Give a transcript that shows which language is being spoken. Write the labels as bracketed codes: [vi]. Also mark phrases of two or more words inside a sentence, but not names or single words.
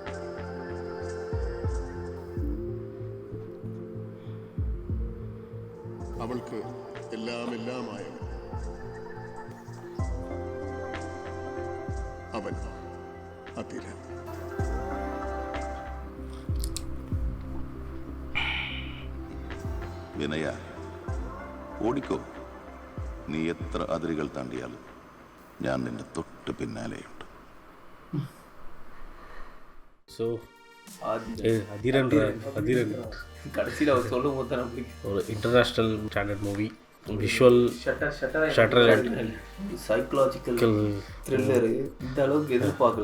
[ml] അവൾക്ക് എല്ലാമായവൻ അവൻ അതിരൻ. വിനയ, ഓടിക്കോ. നീ എത്ര അതിരുകൾ താണ്ടിയാലും ഞാൻ നിന്റെ തൊട്ട് പിന്നാലെയുണ്ട്. [ta] ஸோ அதிரன் கடைசியில் அவர் சொல்லும் போது தான் [en] ஒரு international standard movie. visual shutter psychological thriller [ta] இந்த அளவுக்கு எதிர்பார்க்கல.